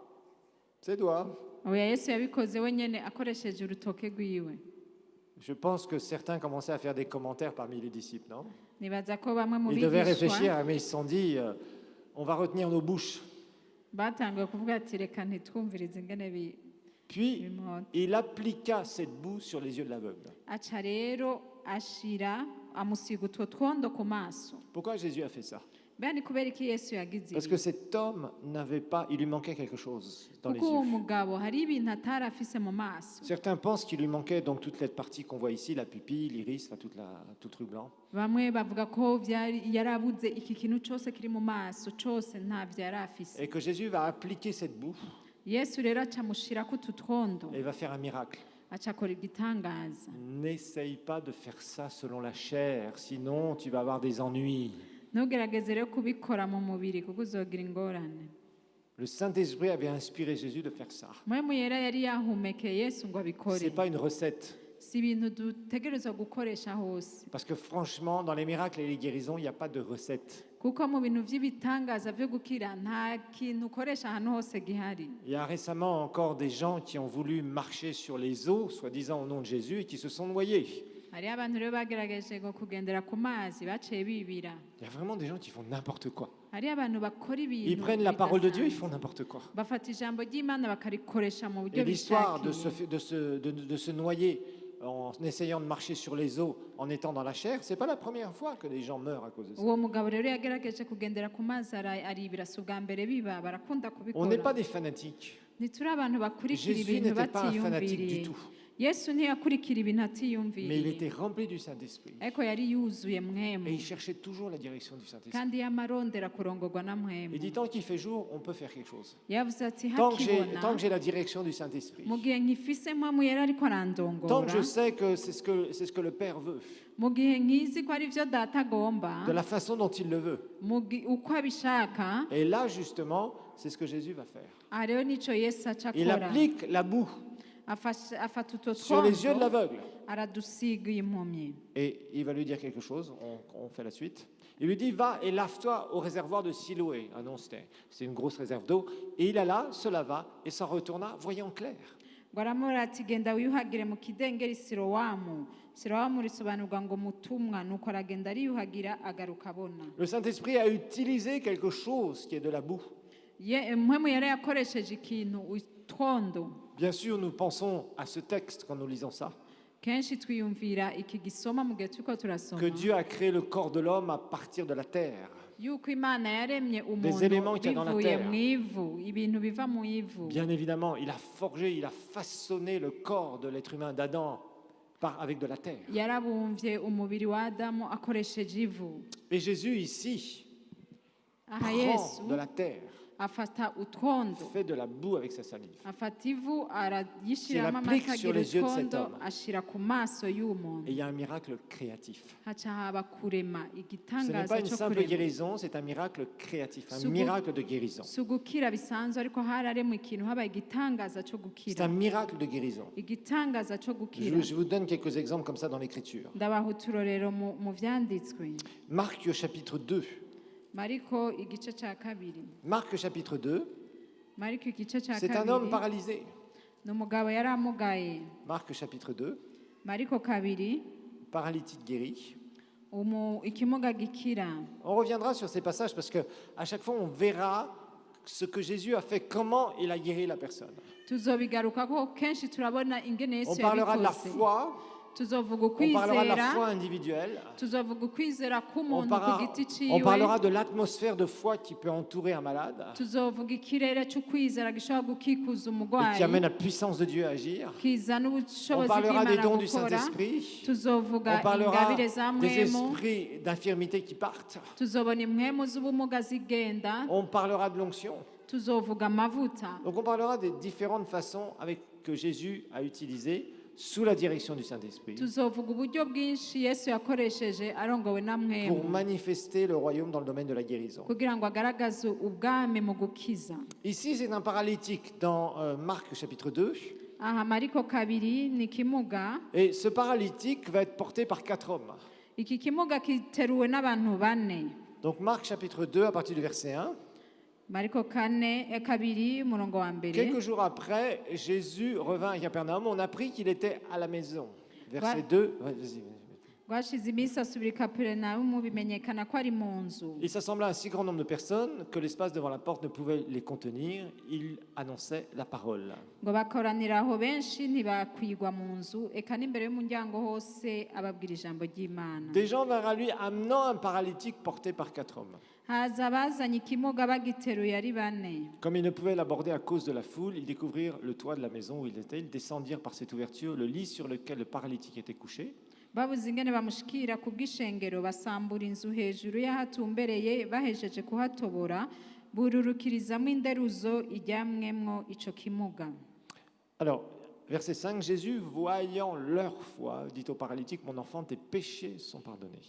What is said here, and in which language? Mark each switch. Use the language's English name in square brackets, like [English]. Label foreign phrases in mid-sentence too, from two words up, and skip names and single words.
[French] Ses doigts. [Rundi] oya yesu yabikoze wenyine akoresheje urutoke rwiwe [French] Je pense que certains commençaient à faire des commentaires parmi les disciples, non? [Rundi] nibaza ko bamwe mu [French] Ils devaient [Rundi] bigishwa [French] réfléchir, mais ils se sont dit, on va retenir nos bouches. [Rundi] batangiye kuvuga ati reka ntitwumvirize ingene [French] Puis, [Rundi] bimota [French] il appliqua cette boue sur les yeux de l'aveugle. [Rundi] aca rero ashira amusiga utwo twondo ku maso [French] Pourquoi Jésus a fait ça? [Rundi] Mbega ni kubera iki Yesu yagize [French] Parce [Rundi] ibi? [French] que cet homme n'avait pas, il lui manquait quelque chose dans les [Rundi] Kuko uwo [French] yeux. [Rundi] mugabo hari ibintu atari afise mu maso. [French] Certains pensent qu'il lui manquait donc toute cette partie qu'on voit ici, la pupille, l'iris, enfin, tout le truc blanc. [Rundi] Bamwe bavuga ko yarabuze iki kintu cyose kiri mu maso cyose ntavyo yari afise. [French] Et que Jésus va appliquer cette boue [Rundi] Yesu rero acamushirako utu twondo [French] et va faire un miracle. [Rundi] acakora igitangaza. [French] N'essaye pas de faire ça selon la chair, sinon tu vas avoir des ennuis. [Rundi] Ntugerageze rero kubikora mu mubiri kuko uzogira ingorane. [French] Le Saint-Esprit avait inspiré Jésus de faire ça. [Rundi] Mpwemu yera yari yahumekeye Yesu ngo [French] Ce [Rundi] abikore. [French] n'est pas une recette. [Rundi] Si ibintu dutegerezwa gukoresha hose. [French] Parce que franchement, dans les miracles et les guérisons, il n'y a pas de recette. [Rundi] Kuko mu bintu by'ibitangaza byo gukira nta kintu ukoresha ahantu hose gihari. [French] Il y a récemment encore des gens qui ont voulu marcher sur les eaux, soi-disant au nom de Jésus, et qui se sont noyés. [Rundi] Hari abantu rero bagerageje ngo kugendera ku mazi baciye bibira. [French] Il y a vraiment des gens qui font n'importe quoi. [Rundi] Hari abantu bakora ibintu [French] Ils prennent la parole de Dieu, ils [Rundi] bidasanzwe. [French] font n'importe quoi. [Rundi] Bafata ijambo ry'Imana bakarikoresha mu buryo [French] Et l'histoire [Rundi] bishakiye. [French] de se noyer en essayant de marcher sur les eaux, en étant dans la chair, c'est pas la première fois que des gens meurent à cause de ça. [Rundi] Uwo mugabo rero yagerageje kugendera ku mazi aribira si ubwa mbere biba barakunda [French] On n'est pas [Rundi] kubikora. [French] des fanatiques. [Rundi] Ntituri abantu bakurikira [French] Jésus [Rundi] ibintu [French] n'était pas un fanatique du [Rundi] batiyumviriye. [French] tout, [Rundi] Yesu ntiyakurikira ibintu [French] mais il [Rundi] atiyumviriye [French] était rempli du Saint-Esprit. [Rundi] ariko yari yuzuye mwemu [French] Et il cherchait toujours la direction du Saint-Esprit. [Rundi] kandi yamarondera kurongorwa na mwemu. [French] Il dit, tant qu'il fait jour, on peut faire quelque chose. [Rundi] Yavuze ati [French] Tant que [Rundi] hakibona [French] j'ai la direction du Saint-Esprit. [Rundi] mu gihe nkifise mwemu yari ariko [French] Tant que [Rundi] arandongora, [French] je sais que c'est ce que le Père veut, [Rundi] mu gihe nkizi ko ari byo data agomba, [French] de la façon dont il le veut. [Rundi] uko abishaka, [French] Et là, justement, c'est ce que Jésus va faire. [Rundi] aha rero nico Yesu aca [French] Il [Rundi] akora. [French] applique la boue [Rundi] Afata utwo [French] sur les yeux de [Rundi] twondo [French] l'aveugle. [Rundi] aradusiga impumyi. [French] Et il va lui dire quelque chose, on fait la suite. Il lui dit, va et lave-toi au réservoir de Siloé. Ah non, c'est une grosse réserve d'eau. Et il alla, se lava et s'en retourna, voyant clair. [Rundi] Ngo aramubwira ati genda wiyuhagire mu kidengeri Silowamu. Silowamu risobanurwa ngo mutumwa, nuko aragenda ariyuhagira agaruka abona. [French] Le Saint-Esprit a utilisé quelque chose qui est de la boue. [Rundi] Mpwemu yari yakoresheje ikintu utwondo. [French] Bien sûr, nous pensons à ce texte quand nous lisons ça, [Rundi] Kenshi twiyumvira iki gisoma mu gihe turiko [French] que [Rundi] turasoma [French] Dieu a créé le corps de l'homme à partir de la terre. [Rundi] yuko Imana yaremye [French] éléments [Rundi] umuntu [French] qu'il y a dans la [Rundi] bivuye [French] terre. [Rundi] mu ivu, ibintu biva mu ivu. [French] Bien évidemment, il a forgé, il a façonné le corps de l'être humain d'Adam avec de la terre. [Rundi] Yarabumvye umubiri wa Adamu akoresheje ivu. [French] Et Jésus ici [Rundi] Aha Yesu [French] prend de la terre, [Rundi] afata utwondo, [French] fait de la boue avec sa salive. [Rundi] afata ivu arayishiramo [French] Qu'il applique [Rundi] amata [French] sur [Rundi] agira [French] les yeux de cet [Rundi] utwondo [French] homme. [Rundi] ashira ku maso y'uwo [French] Et [Rundi] muntu. [French] il y a un miracle créatif. [Rundi] Haca haba kurema [French] Ce n'est [Rundi] igitangaza [French] pas une [Rundi] cyo [French] simple [Rundi] kurema. [French] guérison, c'est un miracle créatif, un Sugu- miracle de guérison. [Rundi] Si ugukira bisanzwe ariko hararemwe ikintu habaye igitangaza cyo [French] C'est [Rundi] gukira. [French] un miracle de guérison. [Rundi] Igitangaza cyo gukira. [French] Je vous donne quelques exemples comme ça dans l'Écriture. [Rundi] Ndabaha uturorero mu vyanditswe. [French] Marc chapitre 2. [Rundi] Mariko igice cya kabiri. [French] Marc chapitre 2, [Rundi] Mariko igice cya [French] c'est un homme [Rundi] kabiri. [French] paralysé. [Rundi] Ni umugabo yari amugaye. [French] Marc chapitre 2, [Rundi] Mariko kabiri. [French] paralytique guéri. [Rundi] Ikimuga gikira. [French] On reviendra sur ces passages parce que à chaque fois on verra ce que Jésus a fait, comment il a guéri la personne. [Rundi] Tuzobigarukako kenshi turabona ingene [French] On [Rundi] Yesu [French] parlera de la [Rundi] yabikoze. [French] foi, [Rundi] Tuzovuga [French] on parlera de la foi [Rundi] ukwizera. [French] individuelle, [Rundi] Tuzovuga ukwizera [French] on, [Rundi] k'umuntu ku giti [French] on [Rundi] ciwe. [French] parlera de l'atmosphère de foi qui peut entourer un malade [Rundi] Tuzovuga ikirere cy'ukwizera gishobora gukikuza [French] et [Rundi] umurwayi. [French] qui amène la puissance de Dieu à agir. [Rundi] Kizana [French] On [Rundi] ubushobozi [French] parlera des [Rundi] bw'Imana [French] dons du [Rundi] gukora. [French] Saint-Esprit, [Rundi] Tuzovuga [French] on parlera [Rundi] ingabire za [French] des [Rundi] mwemu. [French] esprits d'infirmité qui partent, [Rundi] Tuzobona impwemu z'ubumuga zigenda. [French] on parlera de l'onction. [Rundi] Tuzovuga amavuta. [French] Donc on parlera des différentes façons que Jésus a utilisées sous la direction du Saint-Esprit [Rundi] Tuzovuga uburyo bwinshi Yesu yakoresheje arongowe na [French] pour [Rundi] mwemu [French] manifester le royaume dans le domaine de la guérison. [Rundi] kugira ngo agaragaze ubwami mu gukiza. [French] Ici, c'est un paralytique dans Marc chapitre 2. [Rundi] Aha Mariko kabiri ni kimuga. [French] Et ce paralytique va être porté par 4 hommes. [Rundi] Iki kimuga kiteruwe n'abantu bane. [French] Donc Marc chapitre 2 à partir du verset 1. [Rundi] Mariko kabiri umurongo wa mbere. [French] Quelques jours après, Jésus revint à Capernaum. On apprit qu'il était à la maison. Verset Ouais. 2. Ouais, vas-y. [Rundi] Ngo ngo hashize iminsi asubira i Kaperinawumu bimenyekana ko ari mu nzu. [French] Il s'assemblait un si grand nombre de personnes que l'espace devant la porte ne pouvait les contenir. Il annonçait la parole. [Rundi] ngo bakoranira aho benshi ntibakwigwa mu nzu eka n'imbere y'umuryango hose ababwira ijambo ry'Imana. [French] Des gens vinrent à lui amenant un paralytique porté par 4 hommes. [Rundi] haza abazanye ikimuga bagiteruye ari bane. [French] Comme ils ne pouvaient l'aborder à cause de la foule, ils découvrirent le toit de la maison où il était. Ils descendirent par cette ouverture le lit sur lequel le paralytique était couché. [Rundi] babuze ingene bamushikira ku bw'ishengero basambura inzu hejuru y'ahatumbereye bahejeje kuhatobora bururukirizamo inderuzo ijyamwemwo ico kimuga. [French] Alors, verset 5, Jésus, voyant leur foi, dit au paralytique, mon enfant, tes péchés sont pardonnés.